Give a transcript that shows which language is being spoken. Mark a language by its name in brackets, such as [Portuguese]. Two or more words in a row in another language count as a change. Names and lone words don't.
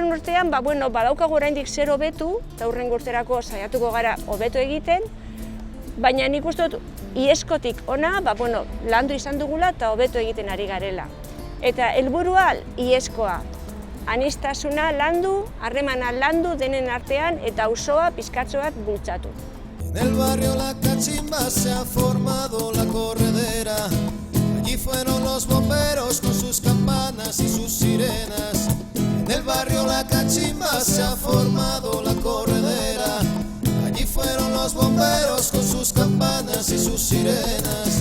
[Basque] urtean, badaukagu oraindik zer hobetu, eta hurrengo urterako saiatuko gara hobeto egiten, baina nik uste dut ieskotik ona, landu izan dugula eta hobeto egiten ari garela. Eta helburua ieskoa, aniztasuna landu, harremana landu denen artean eta auzoa pizkatxo bat bultzatu. [Spanish] En el barrio La Cachimba se ha formado la corredera. Allí fueron los bomberos con sus campanas y sus sirenas. En el barrio La Cachimba se ha formado la corredera. Allí fueron los bomberos con sus campanas y sus sirenas.